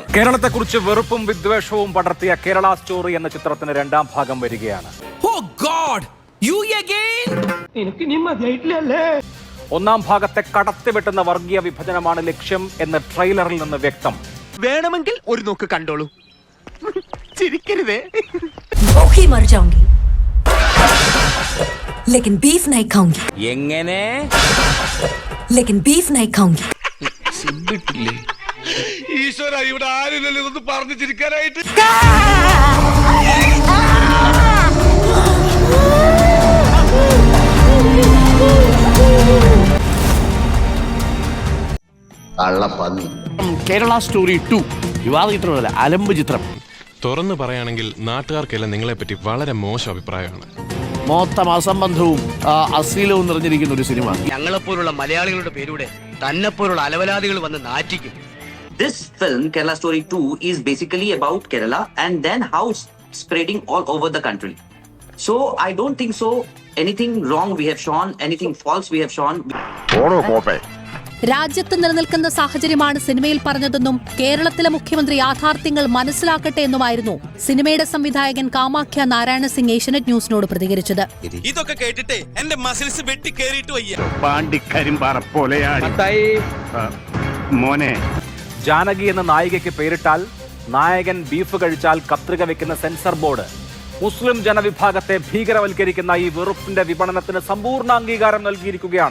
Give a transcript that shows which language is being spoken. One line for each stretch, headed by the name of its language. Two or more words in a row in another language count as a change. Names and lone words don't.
Malayalam: കേരളത്തെക്കുറിച്ച് വെറുപ്പും വിദ്വേഷവും പടർത്തിയ കേരള സ്റ്റോറി എന്ന ചിത്രത്തിന് 2ാം ഭാഗം വരികയാണ്. ഒന്നാം ഭാഗത്തെ കടത്തിവെട്ടുന്ന വർഗീയ വിഭജനമാണ് ലക്ഷ്യം എന്ന് ട്രെയിലറിൽ നിന്ന് വ്യക്തം. വേണമെങ്കിൽ ഒരു നോക്ക് കണ്ടോളൂ, ചിരിക്കരുതേ.
Hindi: लेकिन बीफ नहीं खाऊंगी.
Malayalam: എങ്ങനെ?
Hindi: लेकिन बीफ नहीं खाऊंगी.
Malayalam: ഈശ്വര, ഇവിടെ ആരുമില്ലല്ലോ ഇതൊന്ന് പറഞ്ഞു ചിരിക്കാനായിട്ട്. കേരള സ്റ്റോറി 2 വിവാദ ചിത്രമല്ല, അലമ്പ് ചിത്രം. തുറന്നു പറയുകയാണെങ്കിൽ നാട്ടുകാർക്കെല്ലാം നിങ്ങളെപ്പറ്റി വളരെ മോശം അഭിപ്രായമാണ്. മൊത്തം അസംബന്ധവും അശ്ലീലവും നിറഞ്ഞിരിക്കുന്ന ഒരു സിനിമ. ഞങ്ങളെപ്പോലുള്ള മലയാളികളുടെ പേരുടെ തന്നെപ്പോലുള്ള അലവലാദികൾ വന്ന് നാറ്റിക്കും.
English: This film, Kerala Story 2, is basically about Kerala and then how it's spreading all over the country. So I don't think so anything wrong we have shown, anything false we have shown.
Malayalam: രാജ്യത്ത് നിലനിൽക്കുന്ന സാഹചര്യമാണ് സിനിമയിൽ പറഞ്ഞതെന്നും കേരളത്തിലെ മുഖ്യമന്ത്രി യാഥാർത്ഥ്യങ്ങൾ മനസ്സിലാക്കട്ടെ എന്നുമായിരുന്നു സിനിമയുടെ സംവിധായകൻ കാമാഖ്യ നാരായണ സിംഗ് ഏഷ്യനെറ്റ് ന്യൂസിനോട് പ്രതികരിച്ചത്. ഇതൊക്കെ കേട്ടിട്ട് എന്റെ മസിൽസ് വെട്ടി കേറിയിട്ട് വയ്യ. മോനെ, ജാനകി എന്ന നായികയ്ക്ക് പേരിട്ടാൽ നായകൻ ബീഫ് കഴിച്ചാൽ കത്രിക വെക്കുന്ന
English: censor board
Malayalam: മുസ്ലിം ജനവിഭാഗത്തെ ഭീകരവൽക്കരിക്കുന്ന ഈ വെറുപ്പിന്റെ വിപണനത്തിന് സമ്പൂർണ്ണ അംഗീകാരം നൽകിയിരിക്കുകയാണ്.